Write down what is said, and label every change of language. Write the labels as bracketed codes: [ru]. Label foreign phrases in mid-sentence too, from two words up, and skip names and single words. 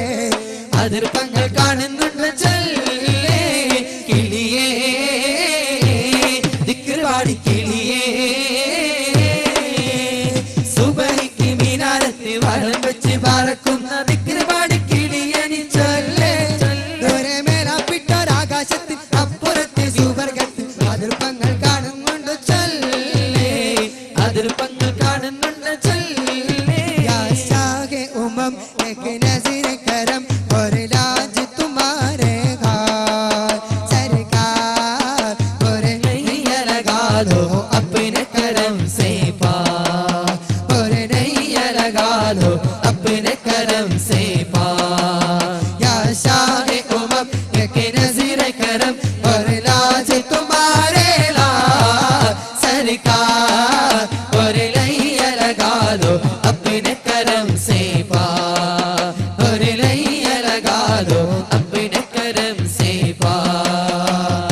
[ml] അതിർപ്പങ്ങൾ കാണുന്നുണ്ട് ചൊല്ലേ കിളിയേ ദിക്റുപാടി കിളിയേ സുബഹിക്ക് മിനാരത്തിൽ വലം വെച്ച് പറക്കുന്ന ദിക്റുപാടി കിളിയെ നീ ചൊല്ലേ ദൂരെ മേലാപ്പിട്ടൊരാകാശത്തിൽ അപ്പുറത്തെ സുവർഗത്തിൽ അതിർപ്പങ്ങൾ കാണുന്നുണ്ടോ ചൊല്ലേ അതിർപ്പങ്ങൾ കാണുന്നുണ്ട് ചൊല്ലേ [hi] या शाहे उमम एक नज़ीर करम और लाज तुम्हारे हाथ सरकार और नैया लगा दो अपने करम से पार और नैया लगा दो अपने करम से पार या शाह उमम एक नज़ीर करम और लाज तुम्हारे लाज सरकार और नैया लगा दो अपने करम से पार और नैया लगा दो अपने करम से पार